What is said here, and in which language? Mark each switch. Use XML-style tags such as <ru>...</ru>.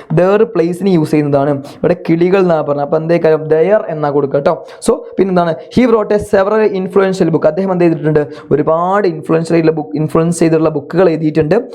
<ml>their പ്ലേസിന് use ചെയ്യുന്നതാണ്. ഇവിടെ കിളികൾ എന്നാ പറഞ്ഞത്. അപ്പോൾ എന്തേ കാര്യം ദയർ എന്നാ കൊടുക്കുക കേട്ടോ. സോ പിന്നെന്താണ്,</ml> <en>he wrote a several influential book.</en> <ml>അദ്ദേഹം എന്ത് ചെയ്തിട്ടുണ്ട്, ഒരുപാട് ഇൻഫ്ലുവൻസ് ചെയ്തിട്ടുള്ള ബുക്കുകൾ എഴുതിയിട്ടുണ്ട്.</ml>